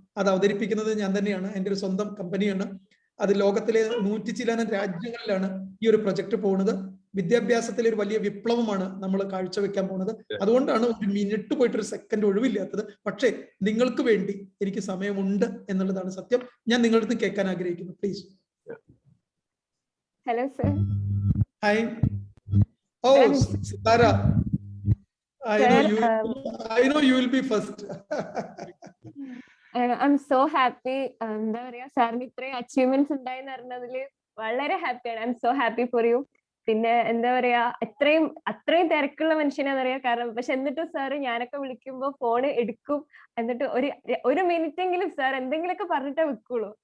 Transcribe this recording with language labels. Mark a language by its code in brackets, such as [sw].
[ml] അത് അവതരിപ്പിക്കുന്നത് ഞാൻ തന്നെയാണ്. എൻ്റെ ഒരു സ്വന്തം കമ്പനിയാണ്. അത് ലോകത്തിലെ 100 ചില്ലാനം രാജ്യങ്ങളിലാണ് ഈ ഒരു പ്രൊജക്ട് പോകുന്നത്. വിദ്യാഭ്യാസത്തിലെ ഒരു വലിയ വിപ്ലവമാണ് നമ്മൾ കാഴ്ചവെക്കാൻ പോകുന്നത്. അതുകൊണ്ടാണ് ഒരു മിനിറ്റ് പോയിട്ട് ഒരു സെക്കൻഡ് ഒഴിവില്ലാത്തത്. പക്ഷേ നിങ്ങൾക്ക് വേണ്ടി എനിക്ക് സമയമുണ്ട് എന്നുള്ളതാണ് സത്യം. ഞാൻ നിങ്ങളുടെ അടുത്ത് കേൾക്കാൻ ആഗ്രഹിക്കുന്നു. [en] Please. Hello sir. Hi. Oh Sithara, I know you will be first. I'm so happy. [ml] എന്താ പറയാ, സാറിന് ഇത്രയും അച്ചീവ്മെന്റ്സ് ഉണ്ടായെന്ന് അറിഞ്ഞതിൽ വളരെ ഹാപ്പിയാണ്. [en] I am so happy for you. [ml] പിന്നെ എന്താ പറയാ, അത്രയും തിരക്കുള്ള മനുഷ്യനാന്നറിയാം. കാരണം പക്ഷെ എന്നിട്ടും സാറ് ഞാനൊക്കെ വിളിക്കുമ്പോ ഫോൺ എടുക്കും. എന്നിട്ട് ഒരു മിനിറ്റെങ്കിലും സാർ എന്തെങ്കിലുമൊക്കെ പറഞ്ഞിട്ടേ വെക്കുള്ളൂ.